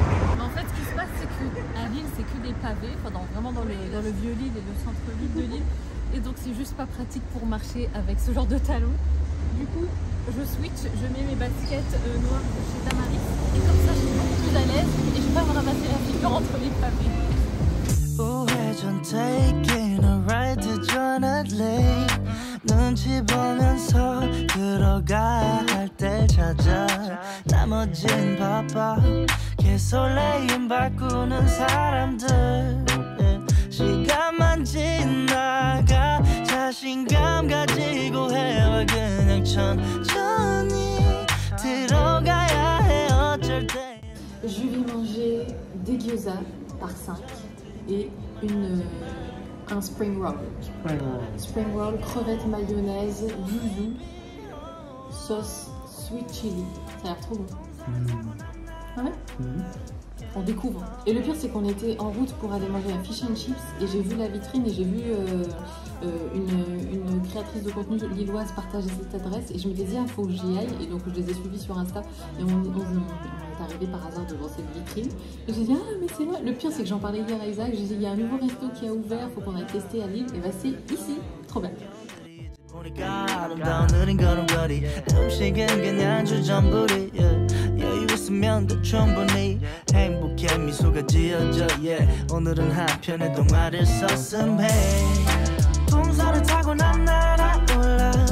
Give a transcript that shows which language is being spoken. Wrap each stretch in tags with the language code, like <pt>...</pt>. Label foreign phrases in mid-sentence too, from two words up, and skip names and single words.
<fr>Mais en fait, ce qui se passe, c'est qu'à Lille, c'est que des pavés, vraiment dans le vieux Lille et le centre-ville de Lille. Et donc, c'est juste pas pratique pour marcher avec ce genre de talons. Du coup, je switch, je mets mes baskets noires de chez Tamaris. Et comme ça, je suis beaucoup plus à l'aise et je peux me ramasser la figure entre les pavés.</fr> <ko>눈치 보면서 들어가야 할 때 찾아 나머진 바빠 개설레임 바꾸는 사람들 시간만 지나가 자신감 가지고 해와 그냥 천천히 들어가야 해 어쩔 때.</ko> <fr>Je vais manger des gyoza par 5 et un</fr> <en>spring roll. Spring roll,</en> <fr>crevettes mayonnaise, yuzu, sauce</fr> <en>sweet chili.</en> <fr>Ça a l'air trop bon. Ah ouais On découvre. Et le pire, c'est qu'on était en route pour aller manger un</fr> <en>fish and chips</en> <fr>et j'ai vu la vitrine et j'ai vu une créatrice de contenu lilloise partager cette adresse et je me disais, il faut que j'y aille. Et donc, je les ai suivis sur Insta et on est arrivé par hasard devant cette vitrine. Et j'ai dit, ah, mais c'est là. Le pire, c'est que j'en parlais hier à Isaac. J'ai dit, il y a un nouveau resto qui a ouvert, faut qu'on aille tester à Lille. Et bah, c'est ici. Trop bien.</fr> <ko>아름다운 느린 걸음걸이 음식은 그냥 주전부리 여유 있으면 더 충분히 행복해 미소가 지어져 오늘은 한편의 동화를 썼음 해 풍선을 타고 난 날아올라</ko>